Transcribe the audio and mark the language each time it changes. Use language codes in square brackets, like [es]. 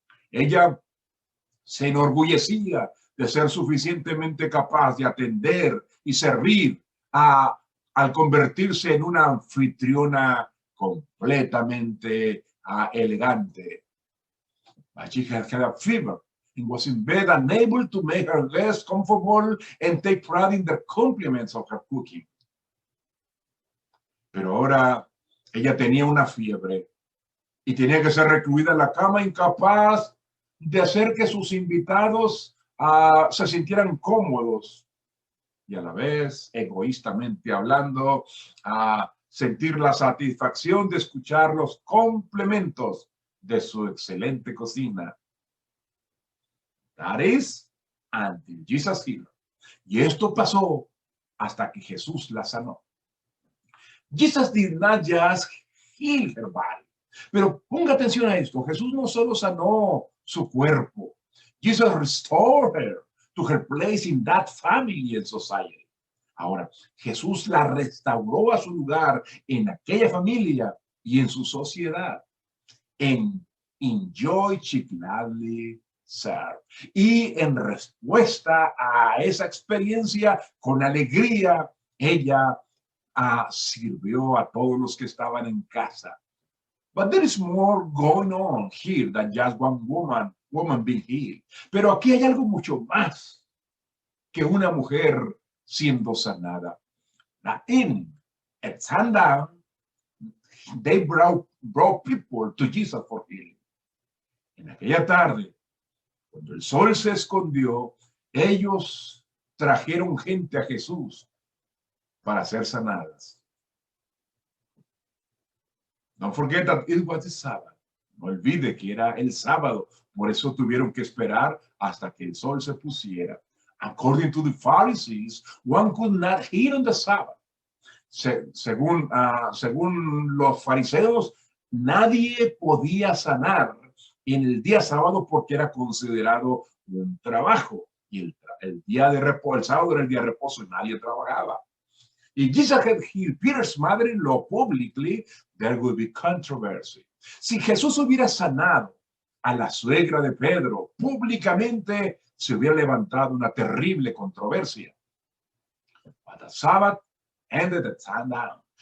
[es] Ella se enorgullecía de ser suficientemente capaz de atender y servir al convertirse en una anfitriona completamente elegante. [en] But she had a fever and was in bed, unable to make her guests comfortable and take pride in the compliments of her cooking. [es] Pero ahora ella tenía una fiebre y tenía que ser recluida en la cama, incapaz de hacer que sus invitados se sintieran cómodos y a la vez, egoístamente hablando, sentir la satisfacción de escuchar los complementos de su excelente cocina. [en] That is, until Jesus healed. [es] Y esto pasó hasta que Jesús la sanó. [en] Jesus did not just heal her body. [es] Pero ponga atención a esto. Jesús no solo sanó su cuerpo. [en] Jesus restored her to her place in that family and society. [es] Ahora, Jesús la restauró a su lugar en aquella familia y en su sociedad. [en] En enjoy, she gladly served. [es] Y en respuesta a esa experiencia, con alegría, ella sirvió a todos los que estaban en casa. [en] But there is more going on here than just one woman being healed. [es] Pero aquí hay algo mucho más que una mujer siendo sanada. [en] At sundown, they brought people to Jesus for healing. [es] En aquella tarde, cuando el sol se escondió, ellos trajeron gente a Jesús para ser sanadas. [en] Don't forget that it was the Sabbath. [es] No olvide que era el sábado. Por eso tuvieron que esperar hasta que el sol se pusiera. [en] According to the Pharisees, one could not heal on the Sabbath. [es] Según los fariseos, nadie podía sanar en el día sábado porque era considerado un trabajo. Y el día de reposo, el sábado era el día de reposo y nadie trabajaba. [en] If Jesus had healed Peter's mother-in-law publicly, there would be controversy. [es] Si Jesús hubiera sanado a la suegra de Pedro públicamente, se hubiera levantado una terrible controversia. [en] But the Sabbath ended at sundown.